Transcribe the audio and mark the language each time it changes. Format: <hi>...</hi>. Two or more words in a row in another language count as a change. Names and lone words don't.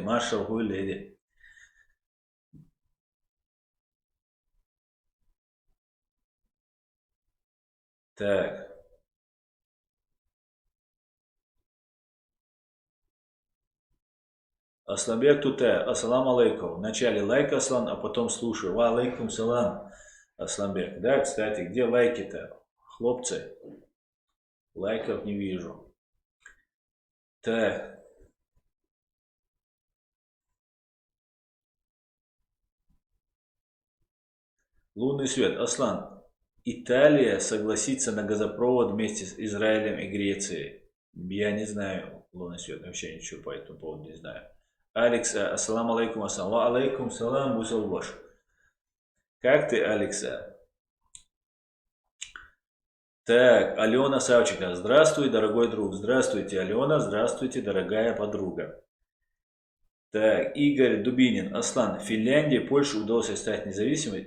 <ru>Маршал Гуль, леди. Так. Асланбек Туте.</ru> <ar>السلام عليكم.</ar> <ru>Вначале лайк, Аслан, а потом слушаю.</ru> <ar>وعليكم السلام, Асланбек.</ar> <ru>Да, кстати, где лайки-то? Хлопцы. Лайков не вижу. Так. Лунный свет. Аслан, Италия согласится на газопровод вместе с Израилем и Грецией. Я не знаю, лунный свет, вообще ничего по этому поводу не знаю. Алекс,</ru> <ar>السلام عليكم، السلام. وعليكم السلام, Бусалбаш.</ar> <ru>Как ты, Алекса? Так, Алена Савченко. Здравствуй, дорогой друг. Здравствуйте, Алена. Здравствуйте, дорогая подруга. Так, Игорь Дубинин. Аслан, Финляндии, Польше удалось стать независимой.</ru>